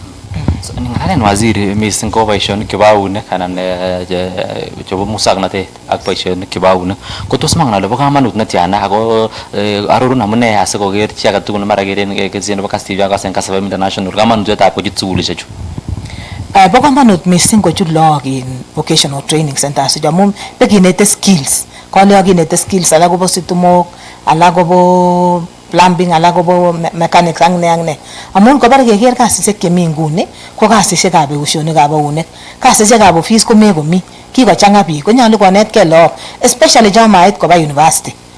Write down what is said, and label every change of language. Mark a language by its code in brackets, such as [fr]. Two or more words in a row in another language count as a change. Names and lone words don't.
[kln] Ngalen waziri mising ko boisionik chebo eunek anan chebo musoknotet ak boisionik chebo eunek ko tos mangen ale bo kamanut netiana ako arorun amune asikoker chi age tugul mara keren ketisiet nebo Kass TV ak Kass FM International kamanutietab kochut sukulishek chu. Bo kamanut mising kochut lagok in [en] vocational training centers [kln] amun bekinete skills. Kole kinete skills alak kobo situmok, alak kobo plumbing, alak kobo mechanics ak ne. Amun kobar keker kasisiek chemi nguni ko kasisiekab eusionikab eunek. Kasisiekab office ko mekomi. Kikochang'a biik konyolu konetkei lagok especially chon mait koba university.